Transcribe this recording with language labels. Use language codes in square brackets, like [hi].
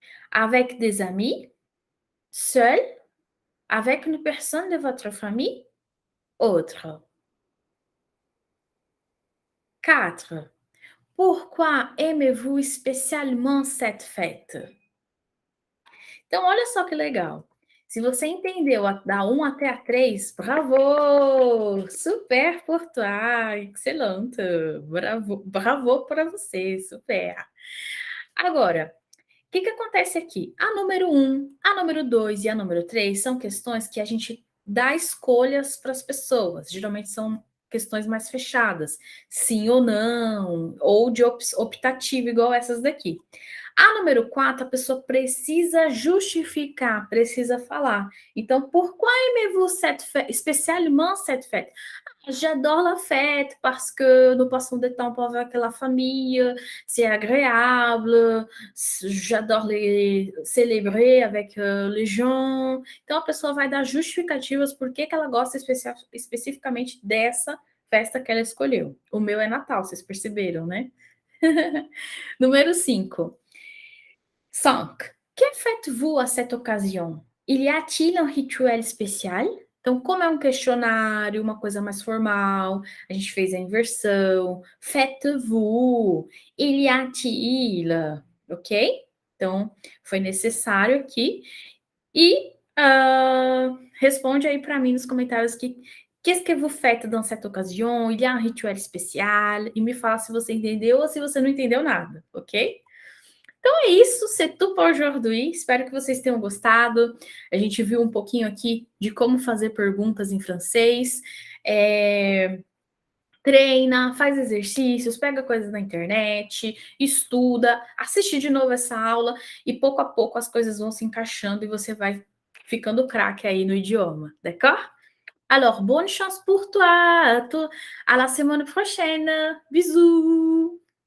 [fr] Avec des amis, seul, avec une personne de votre famille, autre. 4. Pourquoi aimez-vous spécialement cette fête? [pt] Então, olha só que legal. Se você entendeu da 1 até a 3, bravo! Super portuário, excelente! Bravo, bravo para você, super! Agora, o que acontece aqui? A número 1, a número 2 e a número 3 são questões que a gente dá escolhas para as pessoas. Geralmente são questões mais fechadas, sim ou não, ou de optativo, igual essas daqui. A número 4, a pessoa precisa justificar, precisa falar. Então, [fr] pourquoi aimez-vous cette fête, spécialement cette fête? J'adore la fête parce que nous passons des temps avec la famille, c'est agréable, j'adore célébrer avec les gens. [pt] Então, a pessoa vai dar justificativas por que ela gosta especificamente dessa festa que ela escolheu. O meu é Natal, vocês perceberam, né? Número 5. 5. [fr] Que faites-vous à cette occasion? Il y a-t-il un rituel spécial? [pt] Então, como é um questionário, uma coisa mais formal, a gente fez a inversão. [fr] Faites-vous? Il y a-t-il? Ok? [pt] Então, foi necessário aqui. E responde aí para mim nos comentários que [fr] qu'est-ce que vous faites dans cette occasion? Il y a un rituel spécial? [pt] E me fala se você entendeu ou se você não entendeu nada, ok? Então é isso, [fr] c'est tout pour aujourd'hui. [pt] Espero que vocês tenham gostado. A gente viu um pouquinho aqui de como fazer perguntas em francês. Treina, faz exercícios, pega coisas na internet, estuda, assiste de novo essa aula e pouco a pouco as coisas vão se encaixando e você vai ficando craque aí no idioma, d'accord? [fr] Alors, bonne chance pour toi. À la semaine prochaine. Bisous.